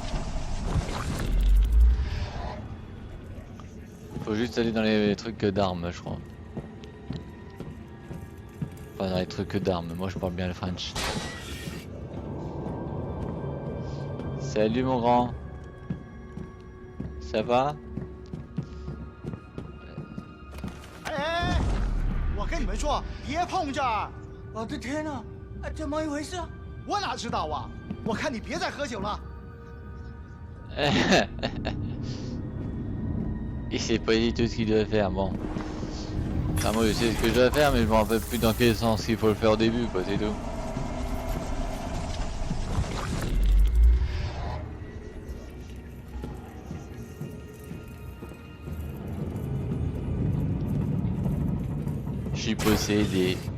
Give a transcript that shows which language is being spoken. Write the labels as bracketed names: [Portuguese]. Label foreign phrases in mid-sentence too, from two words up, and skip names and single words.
[French] Faut juste aller dans les trucs d'armes, je crois. Pas dans les trucs d'armes, moi je parle bien le French. Salut mon grand. Ça va? [Chinese] 哎，我跟你们说，别碰这儿！我的天哪，怎么一回事？我哪知道啊！我看你别再喝酒了。 [French] Il sait pas du tout ce qu'il doit faire, bon. Enfin, moi je sais ce que je dois faire, mais je me rappelle plus dans quel sens il faut le faire au début, quoi, c'est tout. Je suis possédé.